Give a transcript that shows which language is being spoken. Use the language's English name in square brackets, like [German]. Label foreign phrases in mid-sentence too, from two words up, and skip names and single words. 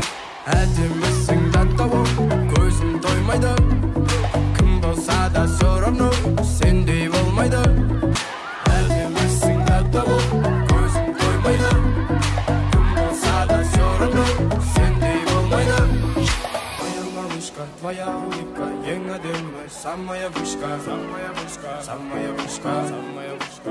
[Kazakh] Әдемісің таттауым, көзім тоймайды. Кім болса да [Russian] все равно [Kazakh] сендей болмайды. Әдемісің таттауым, көзім тоймайды. Кім болса да [Russian] все равно [Kazakh] сендей болмайды. [Russian] Твоя улыбка [Kazakh] ең әдемі, [Russian] самая вышка, самая вышка, самая вышка, самая вышка.